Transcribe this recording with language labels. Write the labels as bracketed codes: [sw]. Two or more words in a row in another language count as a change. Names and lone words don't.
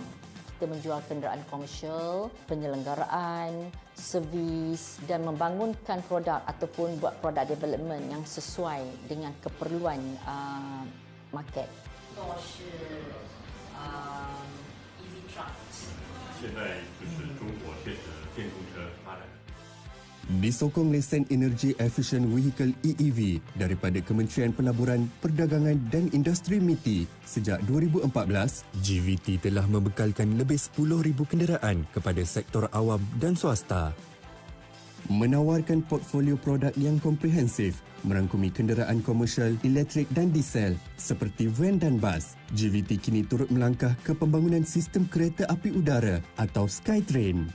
[ms] Kita menjual kenderaan komersial, penyelenggaraan, servis dan membangunkan produk ataupun buat produk development yang sesuai dengan keperluan market. [en] EV truck。 [zh] 现在就是中国电子电动车发展。 [ms] Disokong lesen Energy Efficient Vehicle EEV daripada Kementerian Pelaburan, Perdagangan dan Industri MITI sejak 2014, GVT telah membekalkan lebih 10,000 kenderaan kepada sektor awam dan swasta. Menawarkan portfolio produk yang komprehensif, merangkumi kenderaan komersial, elektrik dan diesel seperti van dan bas, GVT kini turut melangkah ke pembangunan sistem kereta api udara atau Skytrain.